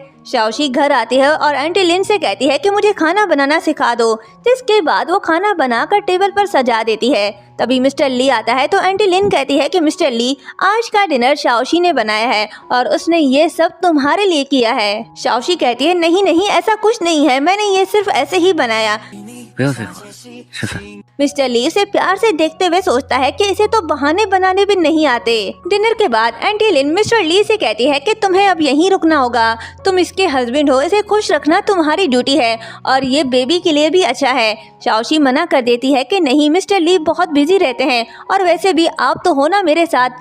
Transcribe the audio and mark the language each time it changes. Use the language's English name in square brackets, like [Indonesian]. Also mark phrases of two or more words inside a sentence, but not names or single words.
[Hindi] शाओशी घर आती है और आंटी लिन से कहती है कि मुझे खाना बनाना सिखा दो, जिसके बाद वो खाना बनाकर टेबल पर सजा देती है। तभी मिस्टर ली आता है तो आंटी लिन कहती है कि मिस्टर ली, आज का डिनर शाओशी ने बनाया है और उसने ये सब तुम्हारे लिए किया है। शाओशी कहती है नहीं नहीं, ऐसा कुछ नहीं है, मैंने ये सिर्फ ऐसे ही बनाया। [Chinese] 不要废话，吃饭。 [Hindi] मिस्टर ली इसे प्यार से देखते हुए सोचता है कि इसे तो बहाने बनाने भी नहीं आते। डिनर के बाद आंटी लिन मिस्टर ली से कहती है कि तुम्हें अब यहीं रुकना होगा, तुम इसके हस्बैंड हो, इसे खुश रखना तुम्हारी ड्यूटी है और ये बेबी के लिए भी अच्छा है। शाओशी मना कर देती है कि नहीं, मिस्टर ली बहुत बिजी रहते हैं और वैसे भी आप तो हो ना मेरे साथ।